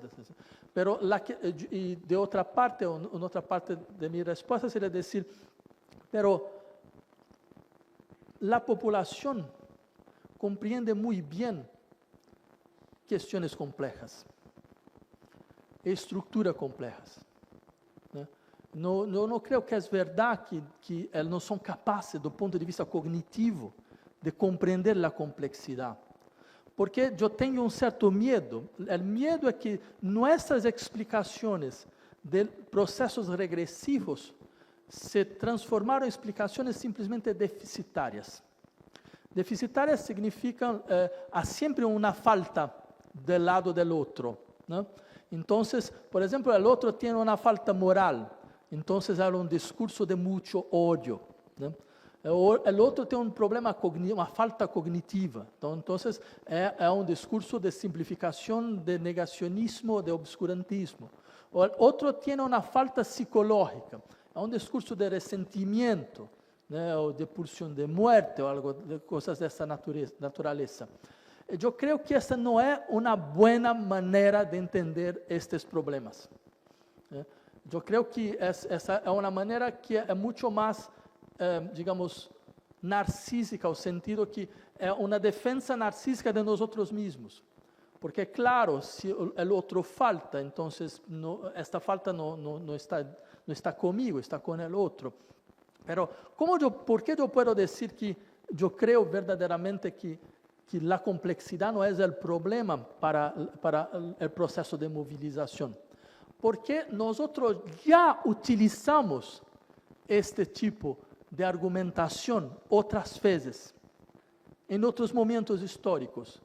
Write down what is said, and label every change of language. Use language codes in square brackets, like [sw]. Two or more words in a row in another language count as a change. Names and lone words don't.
[es] Pero y de otra parte, en otra parte de mi respuesta sería decir, pero la población comprende muy bien cuestiones complejas, estructuras complejas. No creo que es verdad que no son capaces, [pt] do ponto de vista cognitivo, [es] de comprender la complejidad. Porque yo tengo un cierto miedo. El miedo es que nuestras explicaciones de procesos regresivos [pt] se transformaram em explicações simplesmente deficitárias. Deficitárias significam há sempre uma falta do lado do outro, ¿no? Então, por exemplo, o outro tem uma falta moral, então há um discurso de muito ódio, ¿no? O outro tem um problema cognitivo, uma falta cognitiva, então é um discurso de simplificação, de negacionismo, de obscurantismo. O outro tem uma falta psicológica, é um discurso de ressentimento, né, ou de [es] pulsión de muerte, [pt] ou algo de coisas dessa natureza. Eu creio que essa não é uma boa maneira de entender estes problemas. Eu creio que essa é uma maneira que é muito mais, digamos, narcísica, no sentido que é uma defesa narcísica de nós mesmos. Porque, claro, se o outro falta, então esta falta não está comigo, está com o outro. [es] Pero, ¿por qué yo puedo decir que yo creo verdaderamente que la complejidad no es el problema para el proceso de movilización? Porque nosotros ya utilizamos este tipo de argumentación otras veces, en otros momentos históricos.